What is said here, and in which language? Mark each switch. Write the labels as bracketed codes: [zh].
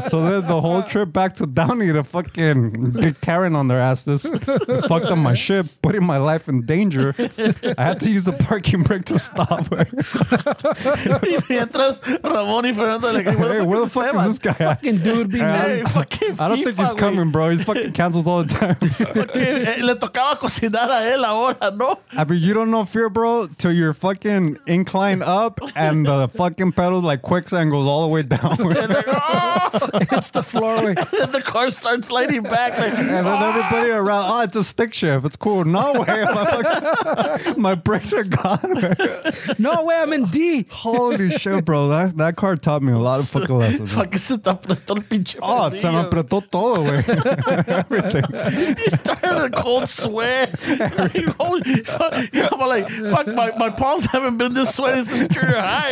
[en] So then the whole trip back to Downey to fucking get Karen on their asses. Fucked up my shit, putting my life in danger. I had to use the parking brake to stop. [es] Y mientras Ramón y Fernando like, [en] hey, where the fuck is this guy at? Fucking dude being Hey, fucking I don't think he's coming, bro. He's fucking cancels all the time. [es] Le tocaba cocinar a él ahora, ¿no? [en] I mean, you don't know fear, bro, till you're fucking incline up and the fucking pedals like quicksand goes all the way down. And like, oh! It's the floor. And the car starts sliding back. Like, And then everybody around, oh, it's a stick shift. It's cool. No way. My brakes are gone. No way, I'm in D. Holy shit, bro. That car taught me a lot of fucking lessons. [es] fucking se te apretó el pinche Oh, se me apretó todo, güey. [en] Everything. He started a cold sweat. I'm like, fuck, my palms haven't been this sweaty since junior high.